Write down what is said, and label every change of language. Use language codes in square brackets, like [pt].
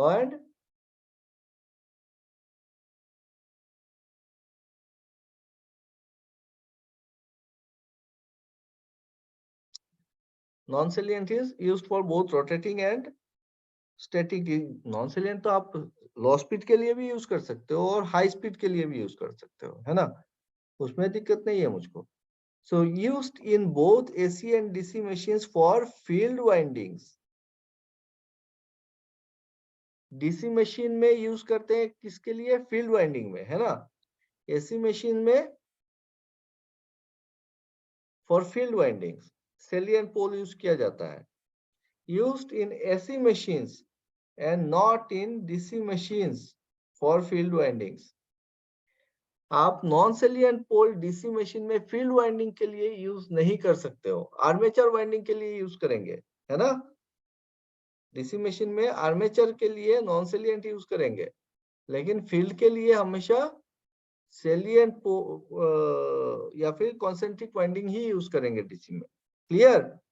[en] और non salient is used for both rotating and static. [hi] Non salient तो आप लो speed के लिए भी यूज कर सकते हो और हाई स्पीड के लिए भी यूज कर सकते हो, है ना? उसमें दिक्कत नहीं है मुझको। [en] So used in both AC and DC machines for field windings. [hi] DC machine में यूज करते हैं किसके लिए? फील्ड वाइंडिंग में, है ना? AC मशीन में for field windings salient pole use किया जाता है। [en] Used in AC machines and not in DC machines for field windings. [hi] आप non salient pole DC machine में फील्ड वाइंडिंग के लिए यूज नहीं कर सकते हो, आर्मेचर वाइंडिंग के लिए यूज करेंगे, है ना? डीसी मशीन में आर्मेचर के लिए नॉन सेलियंट यूज करेंगे, लेकिन फील्ड के लिए हमेशा सेलियंट या फिर कॉन्सेंट्रिक वाइंडिंग ही यूज करेंगे डीसी में। क्लियर?